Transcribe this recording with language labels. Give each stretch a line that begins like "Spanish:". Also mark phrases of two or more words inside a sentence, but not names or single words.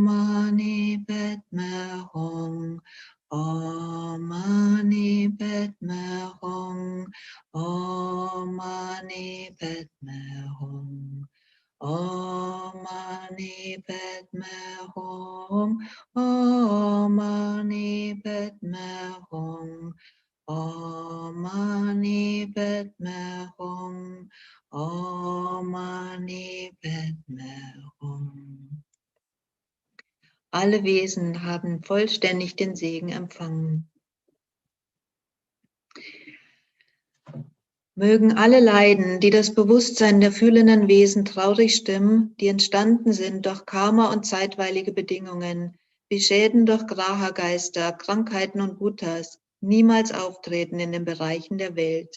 Sanskrit: मणि पद्मे हूँ ॐ मणि पद्मे हूँ ॐ मणि पद्मे हूँ ॐ मणि पद्मे हूँ ॐ मणि पद्मे हूँ ॐ मणि पद्मे हूँ ॐ मणि पद्मे हूँ.
German: Alle Wesen haben vollständig den Segen empfangen. Mögen alle Leiden, die das Bewusstsein der fühlenden Wesen traurig stimmen, die entstanden sind durch Karma und zeitweilige Bedingungen, wie Schäden durch Graha-Geister, Krankheiten und Bhutas, niemals auftreten in den Bereichen der Welt.